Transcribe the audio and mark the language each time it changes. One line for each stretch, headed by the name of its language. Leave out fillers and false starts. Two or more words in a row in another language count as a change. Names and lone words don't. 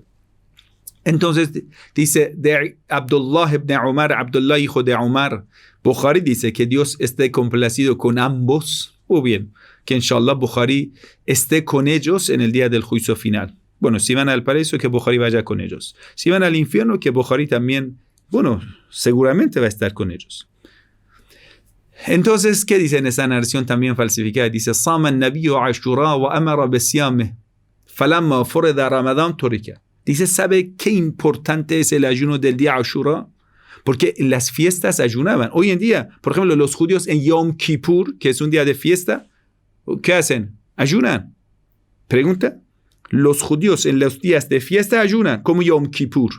Spanish: Entonces dice de Abdullah ibn Umar, Abdullah hijo de Umar, Bukhari dice que Dios esté complacido con ambos, o bien, que inshallah Bukhari esté con ellos en el día del juicio final. Bueno, si van al paraíso, que Bukhari vaya con ellos. Si van al infierno, que Bukhari también, seguramente va a estar con ellos. Entonces, ¿qué dice en esa narración también falsificada? Dice,
Arabic: صام النبي عاشوراء وأمر بصيامه، فلما فرض رمضان ترك.
Spanish: Dice, ¿sabe qué importante es el ayuno del día Ashura? Porque en las fiestas ayunaban. Hoy en día, por ejemplo, los judíos en Yom Kippur, que es un día de fiesta, ¿qué hacen? Ayunan. Pregunta, los judíos en los días de fiesta ayunan, como Yom Kippur.